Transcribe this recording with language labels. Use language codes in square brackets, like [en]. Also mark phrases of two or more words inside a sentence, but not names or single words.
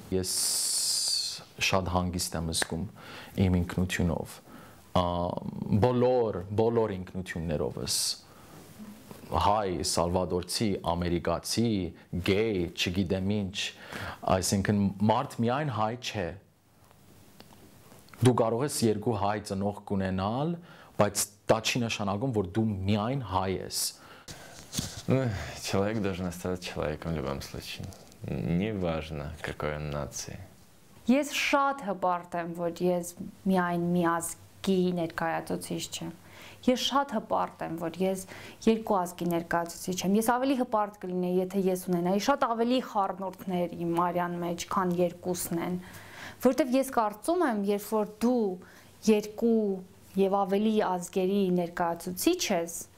[hy] Ես շատ հանգիստ եմ զգում իմ ինքնությունով, բոլոր ինքնություններովս, հայ, սալվադորցի, ամերիկացի, գեյ, չգիտեմ ինչ, այսինքն մարդ միայն հայ չէ։ Դու կարող ես երկու հայ ծնող կունենալ, բայց դա չի նշանակում, որ դու միայն հայ ես։ [ru] Человек должен оставаться человеком в любом случае. Неважно, какой он нации. [hy] Ես շատ հպարտ եմ, որ ես միայն միազգի ներկայացուցիչ չեմ։ Ես շատ հպարտ եմ, որ ես երկու ազգի ներկայացուցիչ եմ։ Ես ավելի հպարտ կլինեի, եթե ես ունենայի շատ ավելի խառնուրդներ իմ արյան մեջ, քան երկուսն են։ Որտեվ ես կարծում եմ, երբ որ դու երկու եւ ավելի ազգերի ներկայացուցիչ ես,